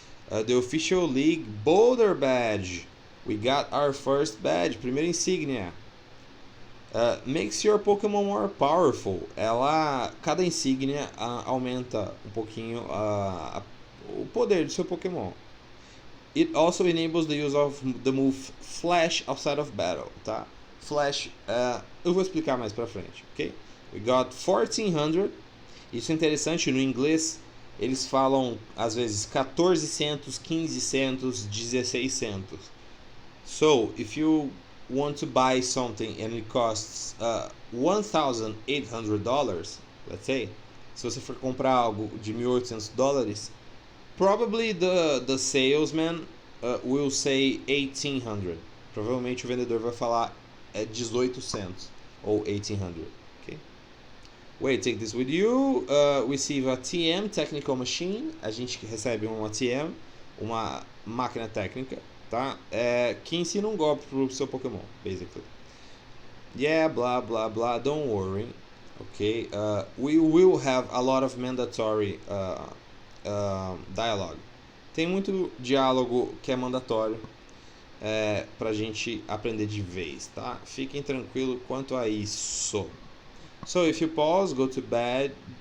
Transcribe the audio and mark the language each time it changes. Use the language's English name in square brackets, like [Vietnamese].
[English] The official league boulder badge. We got our first badge, [Portuguese] primeira insígnia. [English] Makes your Pokémon more powerful. [Portuguese] Cada insígnia aumenta um pouquinho o poder do seu Pokémon. [English] It also enables the use of the move Flash outside of battle, tá? [Portuguese] Flash, eu vou explicar mais pra frente, ok? [English] We got 1400. [Portuguese] Isso é interessante, no inglês eles falam às vezes 1400, 1500, 1600. [English] So, if you want to buy something and it costs $1,800, let's say, [Portuguese] se você for comprar algo de $1.800, [English] probably the salesman will say 1800. [Portuguese] Provavelmente o vendedor vai falar 1800 ou 1800. [English] Okay? Wait, take this with you. Receive a TM, technical machine. [Portuguese] A gente recebe uma TM, uma máquina técnica, tá? Que ensina um golpe pro seu Pokémon, basically. [English] Yeah, blah blah blah. Don't worry. Okay. We will have a lot of mandatory dialogue. [Portuguese] Tem muito diálogo que é mandatório pra gente aprender de vez, tá? Fiquem tranquilos quanto a isso. [English] So if you pause, go to bag.